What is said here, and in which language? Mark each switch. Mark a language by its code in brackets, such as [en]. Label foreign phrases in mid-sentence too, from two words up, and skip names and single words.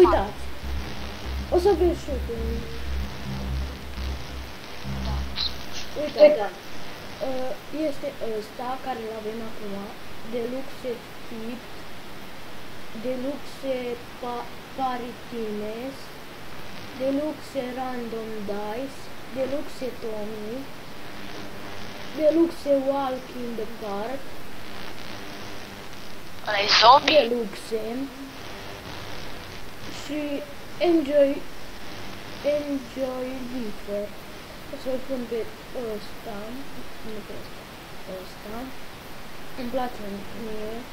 [ro] Uitați. O să vezi și tu. Uitați. Este ăsta care l-avem acum. Deluxe Tip, Deluxe Paritines, Deluxe Random Dice, Deluxe Tommy, Deluxe Walk in the Park, Ăla e zombie? Deluxe și Enjoy Differ. O să-l pun pe ăsta, nu pe ăsta. Îmi place mie.